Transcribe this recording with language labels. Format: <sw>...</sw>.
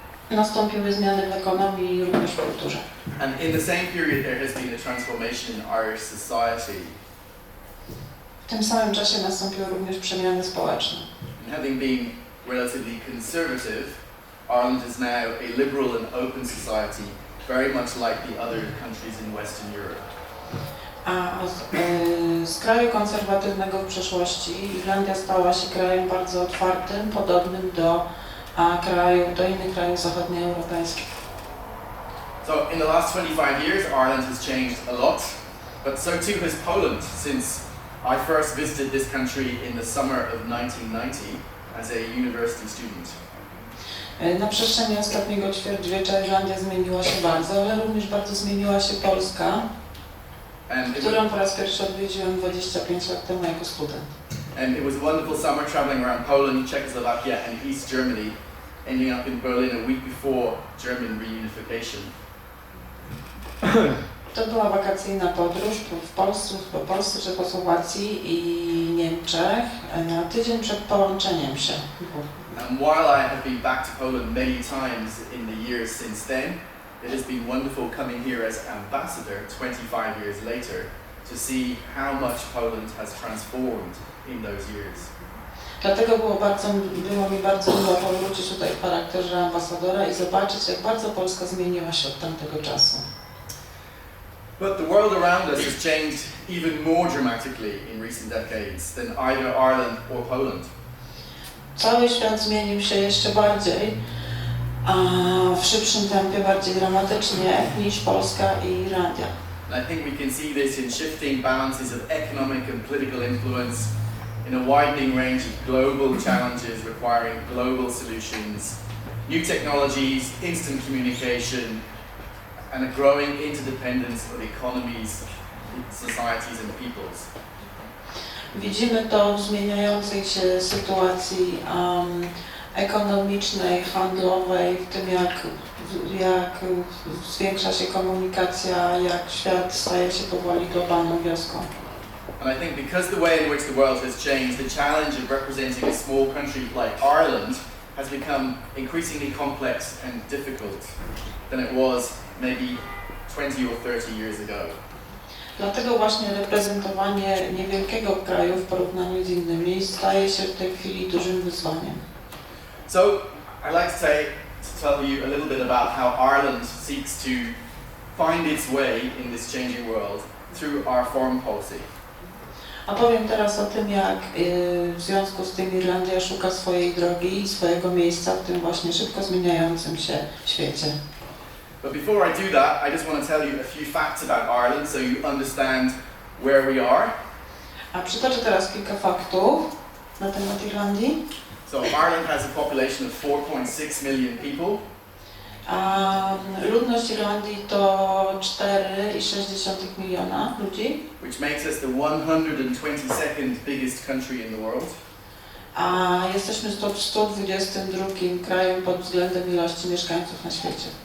<pl>Nastąpiły zmiany w ekonomii i również w kulturze.</pl> <en>And in the same period there has been a transformation in Irish society.</en> <pl>W tym samym czasie nastąpiły również przemiany społeczne.</pl> <en>And having been relatively conservative, Ireland is now a liberal and open society, very much like the other countries in Western Europe.</en> <pl>Z kraju konserwatywnego w przeszłości Irlandia stała się krajem bardzo otwartym, podobnym do innych krajów zachodnioeuropejskich.</pl> <en>So in the last 25 years, Ireland has changed a lot, but so too has Poland since I first visited this country in the summer of 1990 as a university student.</en> <pl>Na przestrzeni ostatniego ćwierćwiecza Irlandia zmieniła się bardzo, ale również bardzo zmieniła się Polska, którą po raz pierwszy odwiedziłem 25 lat temu jako student.</pl> <en>And it was a wonderful summer traveling around Poland, Czechoslovakia and East Germany, ending up in Berlin a week before German reunification.</en> <pl>To była wakacyjna podróż po Polsce, Czechosłowacji i Niemczech na tydzień przed połączeniem się.</pl> <en>And while I have been back to Poland many times in the years since then, it has been wonderful coming here as ambassador 25 years later to see how much Poland has transformed in those years.</en> <pl>Dlatego było mi bardzo miło powrócić tutaj w charakterze ambasadora i zobaczyć, jak bardzo Polska zmieniła się od tamtego czasu.</pl> <en>But the world around us has changed even more dramatically in recent decades than either Ireland or Poland.</en> <pl>Cały świat zmienił się jeszcze bardziej, w szybszym tempie, bardziej dramatycznie niż Polska i Irlandia.</pl> <en>And I think we can see this in shifting balances of economic and political influence, in a widening range of global challenges requiring global solutions, new technologies, instant communication, and a growing interdependence of economies, societies and peoples.</en> <pl>Widzimy to w zmieniającej się sytuacji ekonomicznej, handlowej, w tym jak jak zwiększa się komunikacja, jak świat staje się powoli globalną wioską.</pl> <en>And I think because the way in which the world has changed, the challenge of representing a small country like Ireland has become increasingly complex and difficult than it was maybe 20 or 30 years ago.</en> <pl>Dlatego właśnie reprezentowanie niewielkiego kraju w porównaniu z innymi staje się w tej chwili dużym wyzwaniem.</pl> <en>So I'd like to tell you a little bit about how Ireland seeks to find its way in this changing world through our foreign policy.</en> <pl>Opowiem teraz o tym, jak w związku z tym Irlandia szuka swojej drogi i swojego miejsca w tym właśnie szybko zmieniającym się świecie.</pl> <en>But before I do that, I just want to tell you a few facts about Ireland so you understand where we are.</en> <pl>A przytoczę teraz kilka faktów na temat Irlandii.</pl> <en>So Ireland has a population of 4.6 million people.</en> <pl>A ludność Irlandii to 4,6 miliona ludzi.</pl> <en>Which makes us the 122nd biggest country in the world.</en> <pl>A jesteśmy 122 krajem pod względem ilości mieszkańców na świecie.</pl>